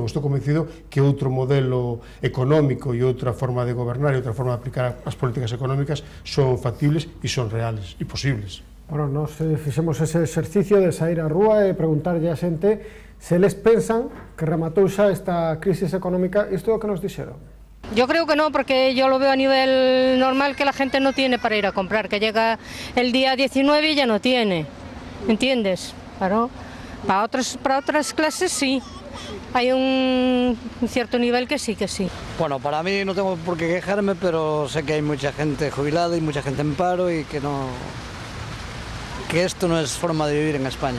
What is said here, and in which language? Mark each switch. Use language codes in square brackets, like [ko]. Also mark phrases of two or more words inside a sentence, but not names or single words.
[gl] Estou convencido que outro modelo económico e outra forma de gobernar e outra forma de aplicar as políticas económicas son factibles e son reales e posibles. Bueno, nos fixemos ese exercicio de sair á rúa e preguntarlle a xente se les pensan que rematou xa esta crisis económica. Isto é o que nos dixeron. [es] Yo creo que no, porque yo lo veo a nivel normal que la gente no tiene para ir a comprar, que llega el día 19 y ya no tiene, ¿entiendes? Claro. Para otras clases sí. Hay un cierto nivel que sí, que sí. Bueno, para mí no tengo por qué quejarme, pero sé que hay mucha gente jubilada y mucha gente en paro y que esto no es forma de vivir en España.